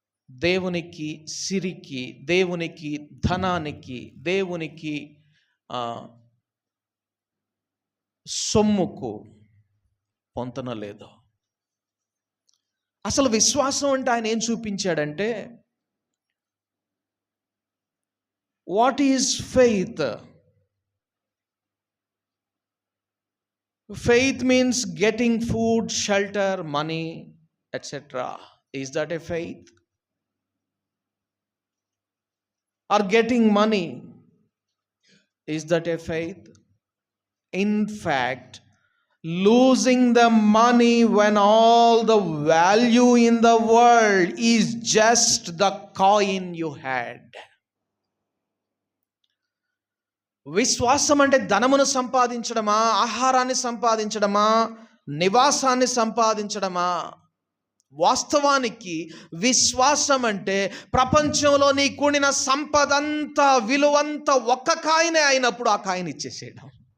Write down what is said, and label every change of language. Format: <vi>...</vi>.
<te>దేవునికి సిరికి, దేవునికి ధనానికి, దేవునికి సొమ్ముకు పొంతన లేదు. అసలు విశ్వాసం అంటే ఆయన ఏం చూపించాడంటే,</te> <en>What is faith? Faith means getting food, shelter, money, etc. Is that a faith? Or getting money, is that a faith? In fact, losing the money when all the value in the world is just the coin you had.</en> <te>విశ్వాసం అంటే ధనమును సంపాదించడమా, ఆహారాన్ని సంపాదించడమా, నివాసాన్ని సంపాదించడమా? వాస్తవానికి విశ్వాసం అంటే ప్రపంచంలో నీ కూడిన సంపదంతా, విలువంతా ఒక్క కాయనే అయినప్పుడు ఆ కాయని ఇచ్చేసేయడం.</te>